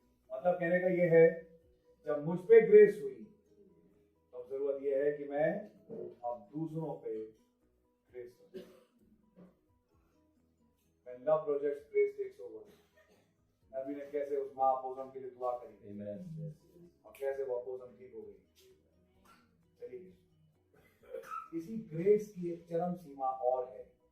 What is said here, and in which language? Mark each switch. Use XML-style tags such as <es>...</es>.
<hi>मतलब कहने का ये है, जब मुझ पे ग्रेस हुई तो जरूरत ये है कि मैं अब दूसरों पे ग्रेस करूं।</hi> <en>When love projects, grace takes over.</en> <hi>नबी ने कैसे उस माँ अपोज़म के लिए दुआ करी और कैसे वो अपोज़म ठीक हो गई। चलिए, इसी ग्रेस की एक चरम सीमा और है।</hi>